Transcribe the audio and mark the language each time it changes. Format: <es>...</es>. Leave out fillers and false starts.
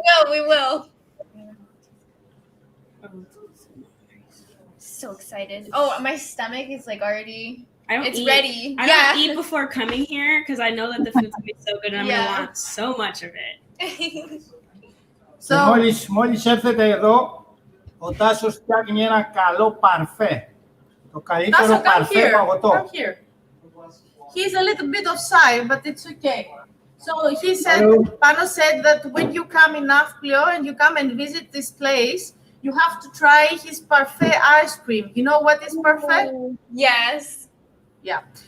<en>We will. So excited. Oh, my stomach is like already. It's ready. I don't eat before coming here because I know that the food's gonna be so good and I'm gonna want so much of it.</en> <el>So, μόλις έρθετε εδώ, ο Τάσος φτιάχνει ένα καλό παρφέ. Το καλύτερο παρφέ παγωτό.</el> <en>Come here. He's a little bit of shy, but it's okay. So he said, Panos said that when you come in Nafplio and you come and visit this place, you have to try his parfait ice cream. You know what is parfait? Yes. Yeah.</en>